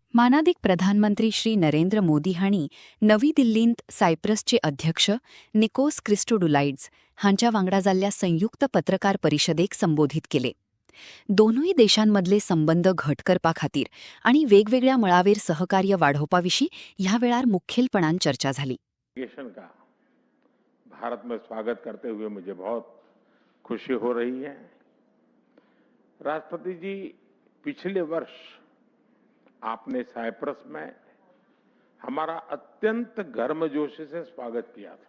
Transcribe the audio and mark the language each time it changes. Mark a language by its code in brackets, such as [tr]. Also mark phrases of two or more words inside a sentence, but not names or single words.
[kok] स्थानाधिक प्रधानमंत्री श्री नरेंद्र मोदी हांणी नवी दिल्लींत सायप्रसचे अध्यक्ष निकोस क्रिस्टोडुलाइड्स हांच्या वांगडा जाल्ल्या संयुक्त पत्रकार परिशदेक संबोधित केले. दोनूय देशांमधले संबंध घट करपा खातीर आणि वेगवेगळ्या मळावेर सहकार्य वाढोवपाविशीं ह्या वेळार मुखेलपणान चर्चा झाली. [hi] का भारत में स्वागत करते हुए मुझे बहुत खुशी हो रही है. राष्ट्रपति जी, पिछले वर्ष आपने साइप्रस में हमारा अत्यंत गर्मजोशी से स्वागत किया था.